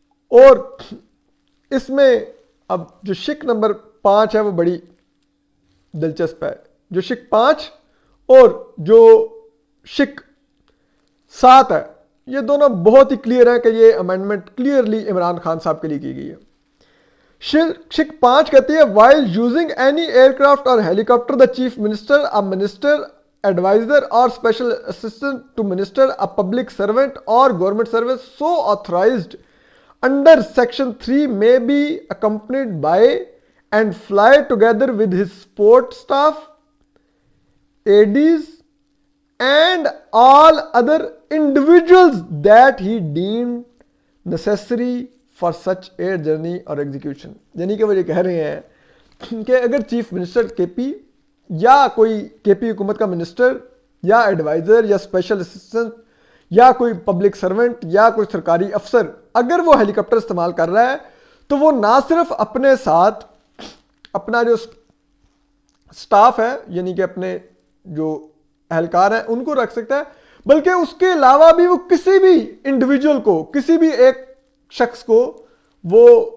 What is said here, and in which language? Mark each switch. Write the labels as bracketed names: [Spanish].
[Urdu] اور اس میں اب جو شک نمبر 5 ہے وہ بڑی دلچسپ ہے. جو شک 5 اور جو شک 7 ہے یہ دونوں بہت ہی کلیئر ہے کہ یہ امینڈمنٹ کلیئرلی عمران خان صاحب کے لیے کی گئی ہے. شک 5 کہتی ہے [English] while using any aircraft or helicopter the chief minister, a minister, advisor or special assistant to minister, a public servant or government service so authorized under section 3 may be accompanied by and fly together with his support staff, aides and all other individuals that he deemed necessary for such air journey or execution. [Urdu] یعنی کہ وہ یہ کہہ رہے ہیں کہ اگر chief minister کے پی یا کوئی کے پی حکومت کا منسٹر یا ایڈوائزر یا اسپیشل اسسٹنٹ یا کوئی پبلک سرونٹ یا کوئی سرکاری افسر اگر وہ ہیلی کاپٹر استعمال کر رہا ہے تو وہ نہ صرف اپنے ساتھ اپنا جو سٹاف ہے یعنی کہ اپنے جو اہلکار ہیں ان کو رکھ سکتا ہے، بلکہ اس کے علاوہ بھی وہ کسی بھی انڈیویجول کو، کسی بھی ایک شخص کو وہ